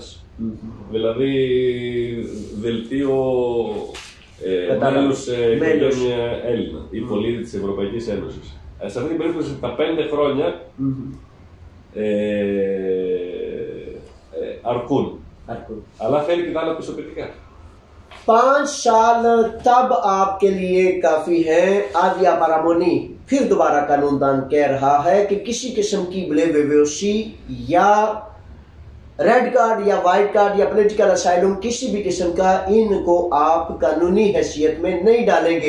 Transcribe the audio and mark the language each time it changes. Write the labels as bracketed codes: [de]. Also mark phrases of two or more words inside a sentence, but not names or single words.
[el] Δηλαδή δελτίο μέλους οικογένεια Έλληνα ή πολίτη της Ευρωπαϊκής Ένωσης. Σε αυτή την περίπτωση τα 5 χρόνια αρκούν. Αλλά θέλει και τα άλλα πιστοποιητικά. [ur] 5 سال تب آپ کے لیے کافی ہے [el] άδεια παραμονής. [ur] پھر دوبارہ قانون دان کہہ رہا ہے کہ کسی قسم کی بیویسی یا [en] red card [ur] یا [en] white card [ur] یا [en] political asylum [ur] کسی بھی قسم کا ان کو آپ قانونی حیثیت میں نہیں ڈالیں گے.